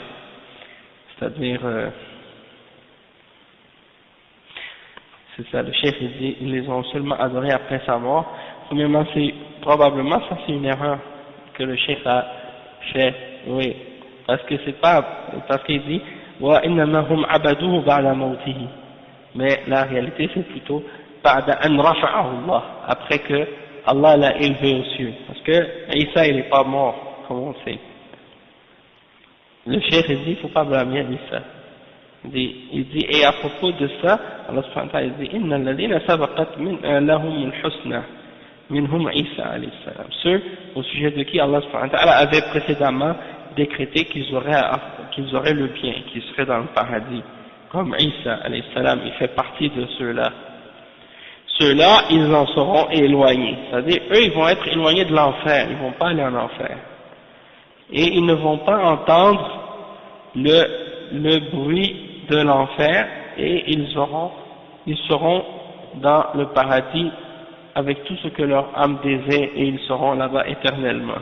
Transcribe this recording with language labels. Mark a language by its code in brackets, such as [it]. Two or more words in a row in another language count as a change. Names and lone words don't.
[fr] C'est-à-dire, c'est ça, le chef il dit, ils les ont seulement adorés après sa mort. Premièrement, probablement ça c'est une erreur que le chef a fait, oui, parce qu'il dit [ar] وإنما هم عبدوه بعد موته, [fr] mais la réalité c'est plutôt [ar] بعد أن رفعه الله, [fr] après que Allah l'a élevé aux cieux, parce que Isa il n'est pas mort comme on sait. Le chef il dit il faut pas blâmer Isa. Il dit et à propos de ça Allah [ar] سبحانه وتعالى [fr] il dit [ar] إن الذين سبقت لهم الحسنى منهم عيسى عليه السلام, [fr] ceux au sujet de qui Allah [ar] سبحانه وتعالى [fr] avait précédemment décrété qu'ils auraient le bien, qu'ils seraient dans le paradis, comme Isa [ar] عليه السلام, [fr] il fait partie de ceux-là. Ceux-là, ils en seront éloignés, c'est-à-dire eux ils vont être éloignés de l'enfer, ils vont pas aller en enfer, et ils ne vont pas entendre le bruit de l'enfer, et ils seront dans le paradis avec tout ce que leur âme désire, et ils seront là-bas éternellement.